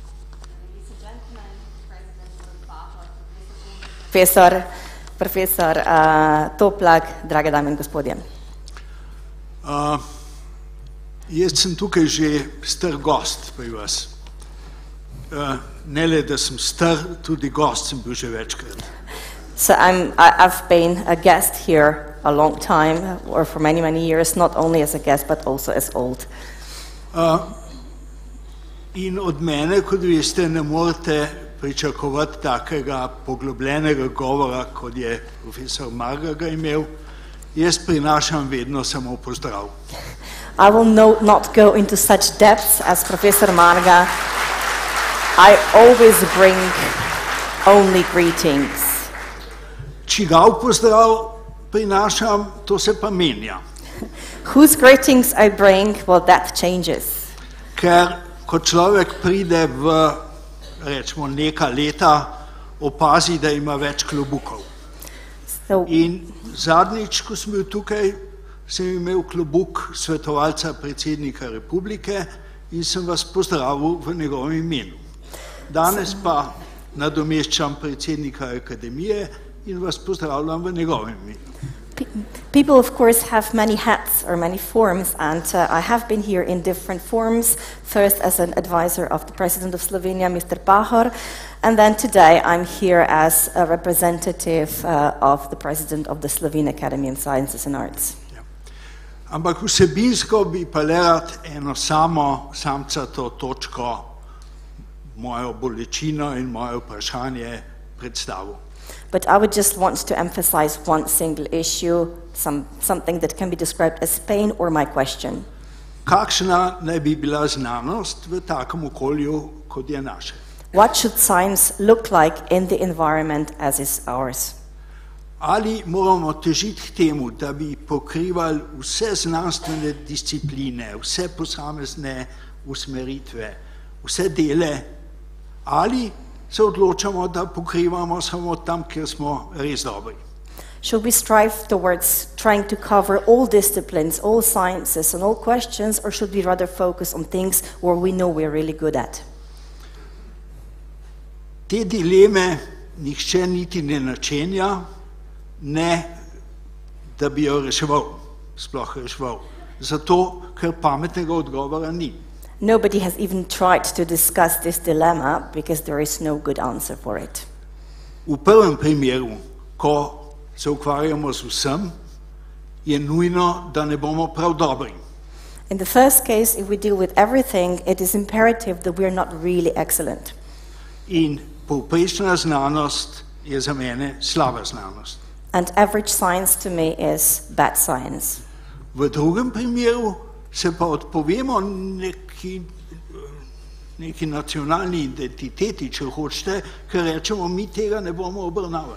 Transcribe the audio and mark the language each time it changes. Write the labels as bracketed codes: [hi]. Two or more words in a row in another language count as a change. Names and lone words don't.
[sl] Profesor Toplak, drage dame in gospodje. Jaz sem tukaj že star gost pri vas. Ne le, da sem star, tudi gost sem bil že večkrat. [en] So I've been a guest here a long time, or for many, many years, not only as a guest, but also as old. [sl] In od mene, kot veste, ne morete pričakovati takega poglobljenega govora, kot je profesor Marga ga imel. Jaz prinašam vedno samo pozdrav. [en] I will not go into such depths as Professor Marga. I always bring only greetings. [sl] Čigav pozdrav prinašam, to se pa menja. [en] Whose greetings I bring, well, that changes. [sl] Ker ko človek pride v, rečemo, neka leta, opazi, da ima več klobukov. In zadnjič, ko sem bil tukaj, sem imel klobuk svetovalca predsednika republike in sem vas pozdravil v njegovem imenu. Danes pa nadomeščam predsednika akademije in vas pozdravljam v njegovem imenu. [en] People, of course, have many hats or many forms, and I have been here in different forms, first as an advisor of the President of Slovenia, Mr. Pahor, and then today I'm here as a representative of the President of the Slovene Academy of Sciences and Arts. [sl] Ja. Ampak vsebinsko bi pa le rad eno samcato točko, mojo bolečino in moje vprašanje predstavil. [en] But I would just want to emphasize one single issue, something that can be described as pain or my question. [sl] Kakšna naj bi bila znanost v takem okolju, kot je naše? [en] What should science look like in the environment as is ours? [sl] Ali moramo težiti k temu, da bi pokrivali vse znanstvene discipline, vse posamezne usmeritve, vse dele, ali se odločamo, da pokrivamo samo tam, kjer smo res dobri? [en] Should we strive towards trying to cover all disciplines, all sciences and all questions, or should we rather focus on things where we know we're really good at? [sl] Te dileme nihče niti ne načenja, ne da bi jo reševal, sploh reševal. Zato, ker pametnega odgovora ni. [en] Nobody has even tried to discuss this dilemma because there is no good answer for it. [sl] V prvem primeru, ko se ukvarjamo z vsem, je nujno, da ne bomo prav dobri. [en] In the first case, if we deal with everything, it is imperative that we are not really excellent. [sl] In povprečna znanost je za mene slaba znanost. [en] And average science to me is bad science. [sl] V drugem primeru se pa odpovemo neki nacionalni identiteti, če hočete, ker rečemo, mi tega ne bomo obravnavali.